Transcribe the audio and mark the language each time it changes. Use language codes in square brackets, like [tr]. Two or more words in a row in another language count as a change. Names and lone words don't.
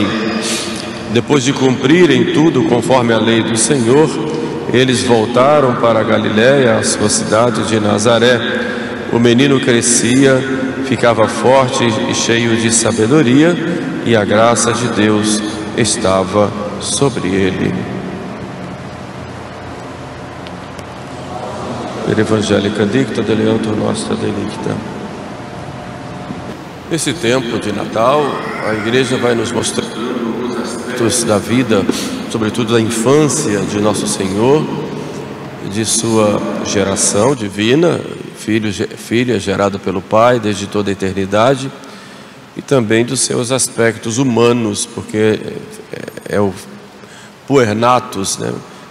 [pt] Depois de cumprirem tudo conforme a lei do Senhor, eles voltaram para a Galiléia, a sua cidade de Nazaré. O menino crescia, ficava forte e cheio de sabedoria, e a graça de Deus estava sobre ele. [la] Per Evangelica dicta deleantur nostra delicta. [pt] Nesse tempo de Natal, a igreja vai nos mostrar aspectos da vida, sobretudo da infância de Nosso Senhor, de sua geração divina, filha gerada pelo Pai desde toda a eternidade, e também dos seus aspectos humanos, porque é o [la] puernatus, [pt] né?